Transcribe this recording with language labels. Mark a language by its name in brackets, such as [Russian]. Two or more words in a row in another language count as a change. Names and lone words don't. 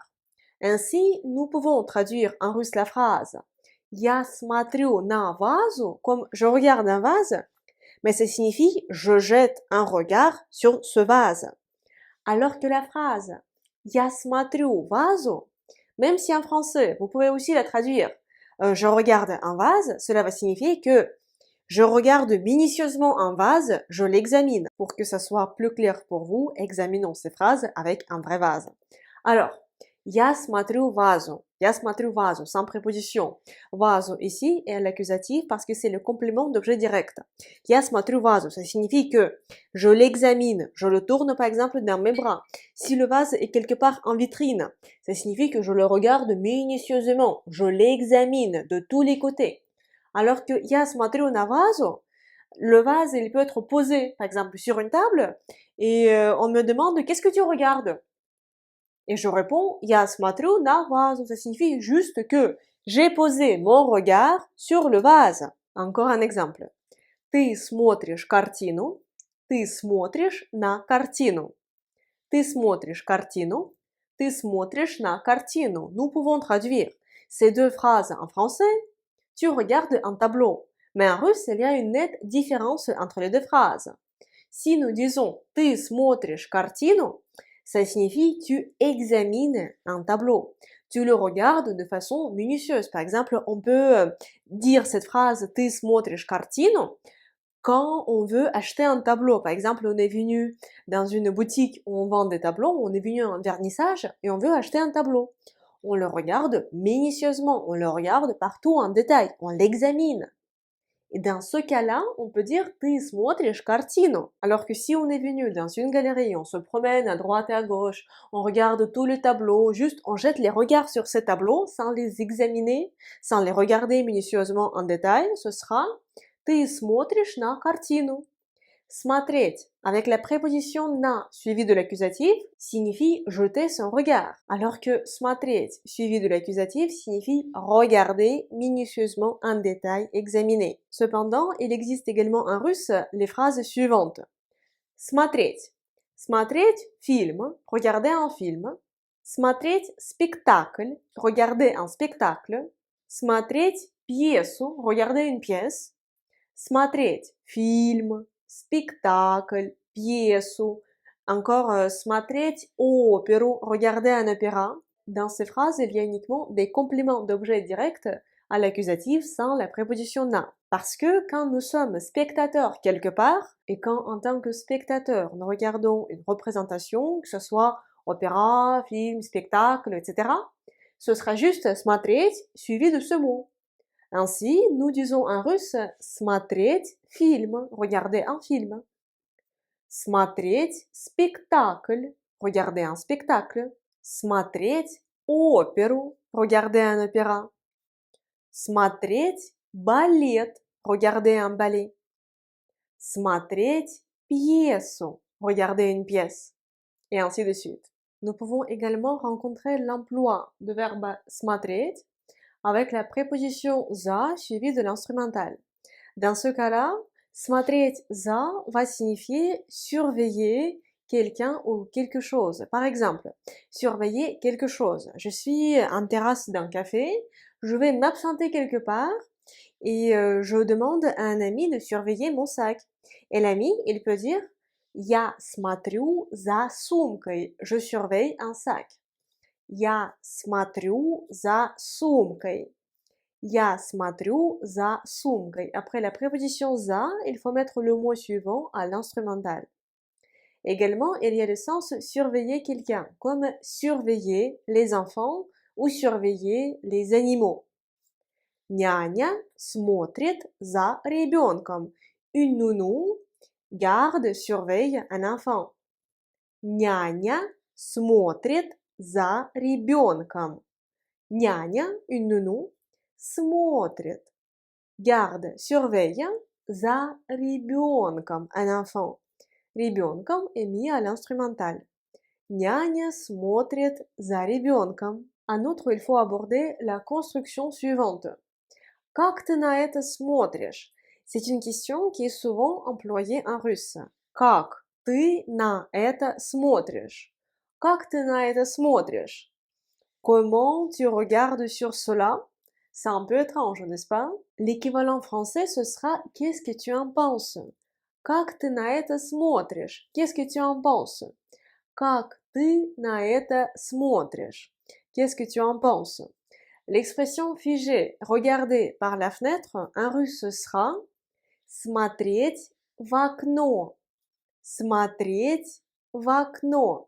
[French] Ainsi, nous pouvons traduire en russe la phrase [Russian] Я смотрю на вазу [French] comme je regarde un vase, mais ça signifie je jette un regard sur ce vase. Alors que la phrase [Russian] Я смотрю вазу, [French] même si en français, vous pouvez aussi la traduire je regarde un vase, cela va signifier que je regarde minutieusement un vase, je l'examine. Pour que ça soit plus clair pour vous, examinons ces phrases avec un vrai vase. Alors, [Russian] я смотрю вазу, [French] sans préposition. Вазу ici est l'accusatif parce que c'est le complément d'objet direct. [Russian] Я смотрю вазу, [French] ça signifie que je l'examine, je le tourne par exemple dans mes bras. Si le vase est quelque part en vitrine, ça signifie que je le regarde minutieusement, je l'examine de tous les côtés. Alors que [Russian] я смотрю на вазу, [French] le vase il peut être posé par exemple sur une table et on me demande qu'est-ce que tu regardes? Et je réponds [Russian] я смотрю на вазу, [French] ça signifie juste que j'ai posé mon regard sur le vase. Encore un exemple. [Russian] Ты смотришь картину, ты смотришь на картину. Ты смотришь картину, ты смотришь на картину. [French] Nous pouvons traduire ces deux phrases en français. Tu regardes un tableau. Mais en russe, il y a une nette différence entre les deux phrases. Si nous disons [Russian] ты смотришь картину, [French] ça signifie tu examines un tableau. Tu le regardes de façon minutieuse. Par exemple, on peut dire cette phrase [Russian] ты смотришь картину [French] quand on veut acheter un tableau. Par exemple, on est venu dans une boutique où on vend des tableaux, on est venu à un vernissage et on veut acheter un tableau. On le regarde minutieusement, on le regarde partout en détail, on l'examine. Et dans ce cas-là, on peut dire [Russian] ты смотришь картину. [French] Alors que si on est venu dans une galerie, on se promène à droite et à gauche, on regarde tous les tableaux, juste on jette les regards sur ces tableaux sans les examiner, sans les regarder minutieusement en détail, ce sera [Russian] ты смотришь на картину. [French] Смотреть avec la préposition на suivie de l'accusatif signifie jeter son regard, alors que смотреть suivi de l'accusatif signifie regarder minutieusement en détail, examiner. Cependant, il existe également en russe les phrases suivantes. [Russian] Смотреть. Смотреть [French] film, regarder un film. Смотреть spectacle, regarder un spectacle. [Russian] Смотреть пьесу, [French] regarder une pièce. Смотреть film, spectacle, пьесу. [Russian] Encore смотреть оперу, [French] regarder un opéra. Dans ces phrases, il y a uniquement des compléments d'objets directs à l'accusatif sans la préposition na. Parce que quand nous sommes spectateurs quelque part, et quand en tant que spectateur nous regardons une représentation, que ce soit opéra, film, spectacle, etc., ce sera juste смотреть suivi de ce mot. Ainsi, nous disons en russe смотреть film, regarder un film. Смотреть spectacle, regarder un spectacle. [Russian] Смотреть оперу, [French] regarder un opéra. [Russian] Смотреть балет, [French] regarder un ballet. [Russian] Смотреть пьесу, [French] regarder une pièce. Et ainsi de suite. Nous pouvons également rencontrer l'emploi de verbe смотреть avec la préposition за suivie de l'instrumental. Dans ce cas-là, [Russian] смотреть за [French] va signifier surveiller quelqu'un ou quelque chose. Par exemple, surveiller quelque chose. Je suis en terrasse d'un café, je vais m'absenter quelque part et je demande à un ami de surveiller mon sac. Et l'ami, il peut dire [Russian] Я смотрю за сумкой. [French] Je surveille un sac. [Russian] Я смотрю за сумкой. Я смотрю за сумкой. [French] Après la préposition за, il faut mettre le mot suivant à l'instrumental. Également, il y a le sens surveiller quelqu'un, comme surveiller les enfants ou surveiller les animaux. [Russian] Няня смотрит за ребенком. [French] Une nounou garde, surveille un enfant. [Russian] Няня смотрит за ребенком. Няня, [French] une nounou, смотрит, garde, surveille, [Russian] за ребенком, [French] un enfant. Ребенком est mis à l'instrumental. [Russian] Няня смотрит за ребенком. [French] En outre, il faut aborder la construction suivante. [Russian] Как ты на это смотришь? [French] C'est une question qui est souvent employée en russe. [Russian] Как ты на это смотришь? Как ты на это смотришь? [French] Comment tu regardes sur cela? C'est un peu étrange, n'est-ce pas? L'équivalent français, ce sera qu'est-ce que tu en penses? [Russian] Как ты на это смотришь? [French] Qu'est-ce que tu en penses? [Russian] Как ты на это смотришь? [French] Qu'est-ce que tu en penses? L'expression figée, regarder par la fenêtre, en russe ce sera [Russian] смотреть в окно. Смотреть в окно.